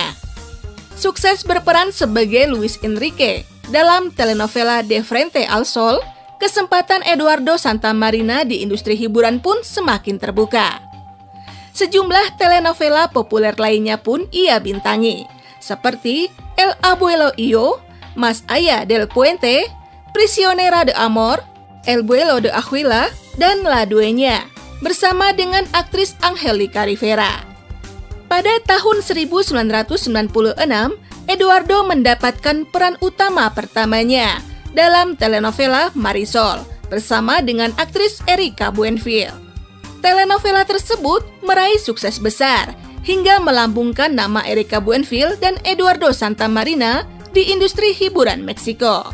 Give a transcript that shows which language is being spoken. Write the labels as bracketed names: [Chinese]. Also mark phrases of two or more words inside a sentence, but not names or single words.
[Indonesian] Sukses berperan sebagai Luis Enrique dalam telenovela De Frente al Sol, kesempatan Eduardo Santamarina di industri hiburan pun semakin terbuka. Sejumlah telenovela populer lainnya pun ia bintangi, seperti El Abuelo y Yo, Mas Allá del Puente, Prisionera de Amor, El Vuelo de Águila, dan La Dueña, bersama dengan aktris Angelica Rivera. Pada tahun 1996, Eduardo mendapatkan peran utama pertamanya dalam telenovela Marisol bersama dengan aktris Erika Buenfil. Telenovela tersebut meraih sukses besar hingga melambungkan nama Erika Buenfil dan Eduardo Santamarina di industri hiburan Meksiko.